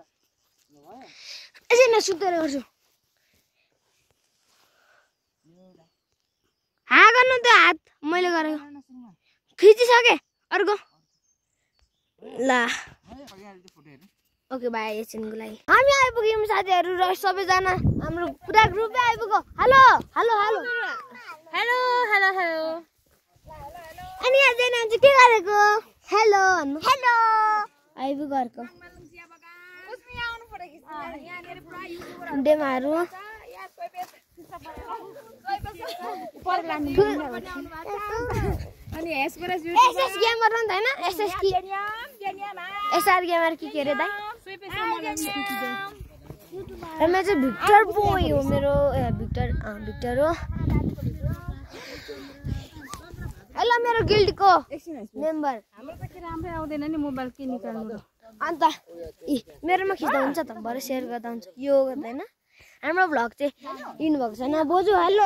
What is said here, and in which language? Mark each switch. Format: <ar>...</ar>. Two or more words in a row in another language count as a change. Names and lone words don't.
<ne>यसै न सुतेर गर्छु हाँ गर्नु त हात मैले गरेको खिचिसके अर्को ल</ne> <en>okay bye</en> <ne>एकछिनको लागि हामी आइपुग्यौँ साथीहरू र सबैजना हाम्रो पुरा ग्रुपै आइपुग्यो</ne> <en>hello hello hello hello hello hello</en> <ne>हेलो हेलो अनि यहाँ चाहिँ के गरेको हेलो भन्नु हेलो आइपुग्यो अर्को डेमाहरू अनि एसएस गेमर हो नि त हैन एसएस की एसआर गेमर की के रे दाइ र मेरो चाहिँ भिक्टर बोय हो मेरो भिक्टर हो हेलो मेरो गिल्डको मेम्बर हाम्रो त के राम्रै आउँदैन नि मोबाइल के निकाल्नु अन्त मेरोमा खिच्दा हुन्छ त भरे सेयर गर्दा हुन्छ यो गर्दैन हाम्रो भ्लग चाहिँ इन भएको छैन बोजू हेलो</ne>